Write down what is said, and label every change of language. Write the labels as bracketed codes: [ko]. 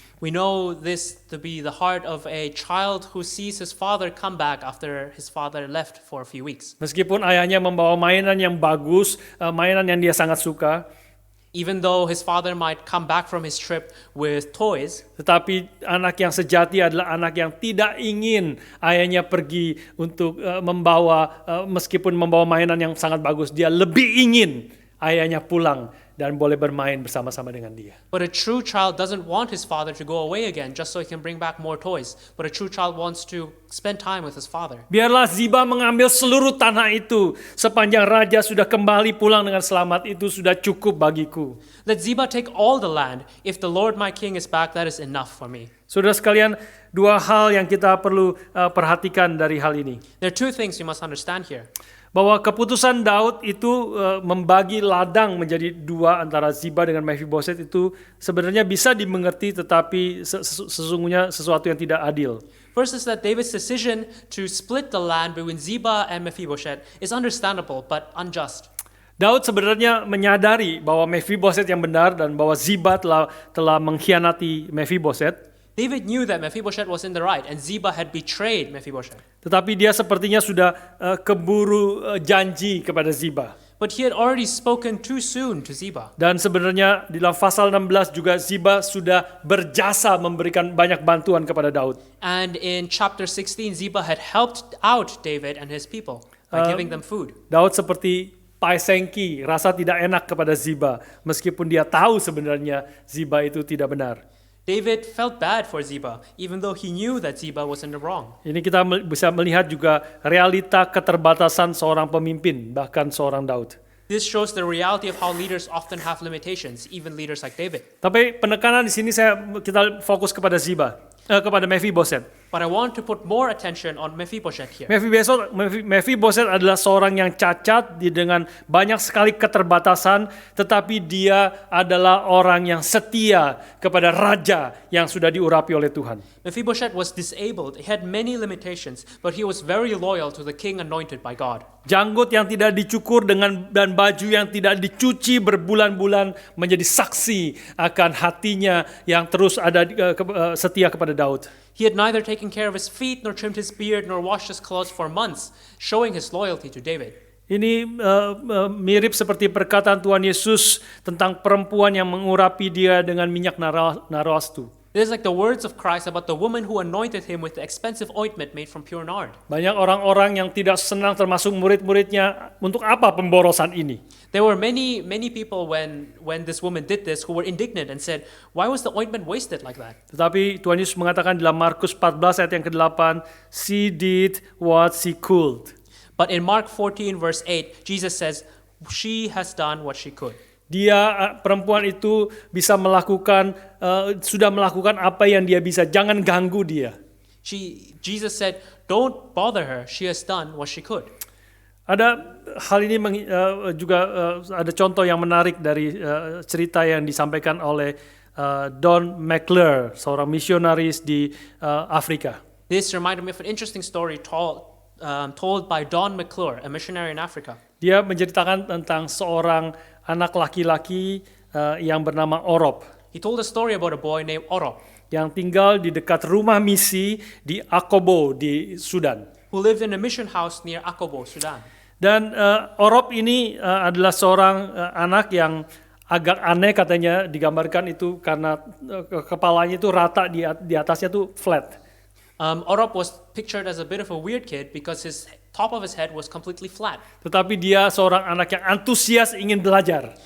[en] We know this to be the heart of a child who sees his father come back after his father left for a few weeks. [id] Meskipun ayahnya membawa mainan yang bagus, mainan yang dia sangat suka, [en] even though his father might come back from his trip with toys, [id] tetapi anak yang sejati adalah anak yang tidak ingin ayahnya pergi untuk meskipun membawa mainan yang sangat bagus, dia lebih ingin ayahnya pulang dan boleh bermain bersama-sama dengan dia. [en] But a true child doesn't want his father to go away again just so he can bring back more toys. But a true child wants to spend time with his father. [id] Biarlah Ziba mengambil seluruh tanah itu, sepanjang raja sudah kembali pulang dengan selamat, itu sudah cukup bagiku. [en] Let Ziba take all the land. If the Lord my king is back, that is enough for me. [id] Saudara sekalian, dua hal yang kita perlu perhatikan dari hal ini. [en] There are two things you must understand here. [id] Bahwa keputusan Daud itu membagi ladang menjadi dua antara Ziba dengan Mephiboset itu sebenarnya bisa dimengerti, tetapi sesungguhnya sesuatu yang tidak adil. [en] First is that David's decision to split the land between Ziba and Mephibosheth is understandable but unjust. [id] Daud sebenarnya menyadari bahwa Mephiboset yang benar dan bahwa Ziba telah mengkhianati Mephiboset. [en] David knew that Mephibosheth was in the right and Ziba had betrayed Mephibosheth. [id] Tetapi dia sepertinya sudah keburu janji kepada Ziba. [en] But he had already spoken too soon to Ziba. [id] Dan sebenarnya di dalam pasal 16 juga Ziba sudah berjasa memberikan banyak bantuan kepada Daud. [en] And in chapter 16, Ziba had helped out David and his people by giving them food. [id] Daud seperti paisengki, rasa tidak enak kepada Ziba, meskipun dia tahu sebenarnya Ziba itu tidak benar. [en] David felt bad for Ziba, even though he knew that Ziba was in the wrong. [id] Ini kita bisa melihat juga realita keterbatasan seorang pemimpin, bahkan seorang Daud. [en] This shows the reality of how leaders often have limitations, even leaders like David. [id] Tapi penekanan di sini kita fokus kepada Ziba, kepada Mephiboset. [en] But I want to put more attention on Mephibosheth here. [id] Mephibosheth adalah seorang yang cacat dengan banyak sekali keterbatasan, tetapi dia adalah orang yang setia kepada raja yang sudah diurapi oleh Tuhan. [en] Mephibosheth was disabled. He had many limitations, but he was very loyal to the king anointed by God. [id] Janggut yang tidak dicukur dan baju yang tidak dicuci berbulan-bulan menjadi saksi akan hatinya yang terus ada setia kepada Daud. [en] He had neither taken care of his feet, nor trimmed his beard, nor washed his clothes for months, showing his loyalty to David. [id] Ini mirip seperti perkataan Tuhan Yesus tentang perempuan yang mengurapi dia dengan minyak narwastu. [en] This is like the words of Christ about the woman who anointed him with the expensive ointment made from pure nard. [id] Banyak orang-orang yang tidak senang termasuk murid-muridnya, untuk apa pemborosan ini? [en] There were many people when this woman did this who were indignant and said, "Why was the ointment wasted like that?" [id] Tetapi Tuhan Yesus mengatakan dalam Markus 14 ayat yang ke-8, [en] she did what she could. But in Mark 14 verse 8, Jesus says, "She has done what she could." [id] Dia, perempuan itu bisa melakukan, sudah melakukan apa yang dia bisa. Jangan ganggu dia. [en] Jesus said, "Don't bother her. She has done what she could." [id] Ada hal ini juga ada contoh yang menarik dari cerita yang disampaikan oleh Don McClure, seorang misionaris di Afrika. [en] This reminded me of an interesting story told by Don McClure, a missionary in Africa. [id] Dia menceritakan tentang seorang anak laki-laki yang bernama Orop, [en] He told a story about a boy named Orop [id] yang tinggal di dekat rumah misi di Akobo di Sudan. [en] who lived in a mission house near Akobo, Sudan. [id] Dan Orop ini adalah seorang anak yang agak aneh, katanya digambarkan itu karena kepalanya itu rata, di atasnya tuh flat. [en] Orop was pictured as a bit of a weird kid because his top of his head was completely flat. [id] Tetapi dia seorang anak yang antusias ingin belajar.